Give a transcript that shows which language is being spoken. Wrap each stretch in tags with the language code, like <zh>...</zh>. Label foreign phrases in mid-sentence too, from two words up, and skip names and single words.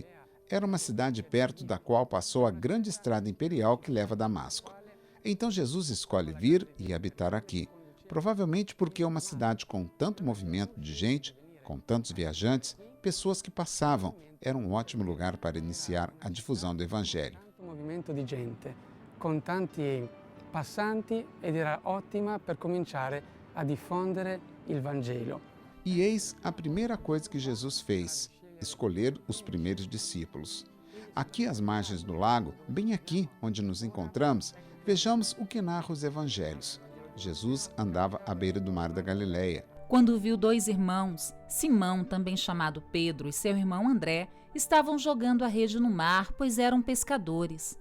<pt>Era uma cidade perto da qual passou a grande estrada imperial que leva a Damasco. Então Jesus escolhe vir e habitar aqui, provavelmente porque é uma cidade com tanto movimento de gente, com tantos viajantes, pessoas que passavam, era um ótimo lugar para iniciar a difusão do Evangelho.</pt> <it>Movimento di gente, com tanti passanti, ed era ottima per cominciare a diffondere il Vangelo.</it> <pt>E eis a primeira coisa que Jesus fez, escolher os primeiros discípulos. Aqui às margens do lago, bem aqui onde nos encontramos, vejamos o que narra os Evangelhos. Jesus andava à beira do mar da Galileia. Quando viu dois irmãos, Simão, também chamado Pedro, e seu irmão André, estavam jogando a rede no mar, pois eram pescadores.</pt>